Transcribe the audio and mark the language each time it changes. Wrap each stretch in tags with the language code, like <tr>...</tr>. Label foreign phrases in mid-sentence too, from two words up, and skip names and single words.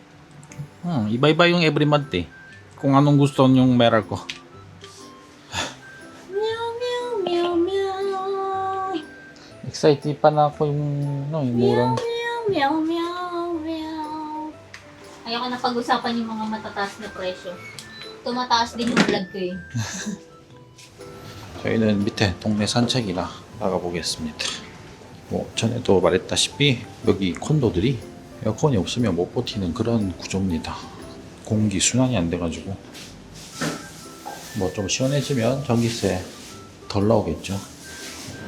<tl>Iba-iba yung every month eh. Kung anong gusto yung meral ko. Meow, meow, meow, meow. Excited pa na ako yung murang. Meow, meow, meow, meow. Ayoko na pag-usapan yung mga matataas na presyo. Tumataas din yung vlog ko eh.</tl> <ko>저희는 밑에 동네 산책이나 나가보겠습니다. 뭐 전에도 말했다시피 여기 콘도들이 에어컨이 없으면 못 버티는 그런 구조입니다. 공기 순환이 안 돼가지고 뭐 좀 시원해지면 전기세 덜 나오겠죠.</ko>